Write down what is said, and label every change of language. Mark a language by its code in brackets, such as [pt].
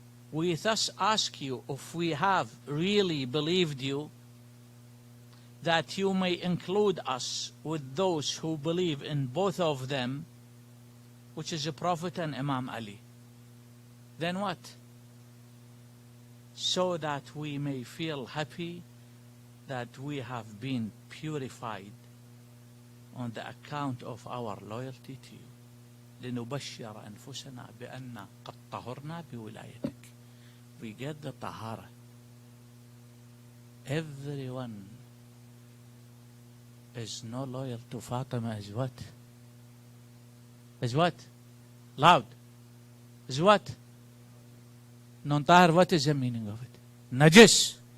[en] We thus ask you, if we have really believed you, that you may include us with those who believe in both of them, which is the Prophet and Imam Ali. Then what? so that we may feel happy that we have been purified on the account of our loyalty to you. [ar] لنبشر أنفسنا بأن قد طهرنا بولايتك. [en] We get the tahara. Everyone is no loyal to Fatima is what? Is what? Loud. Is what? Non-tahar, what is the meaning of it? Najis.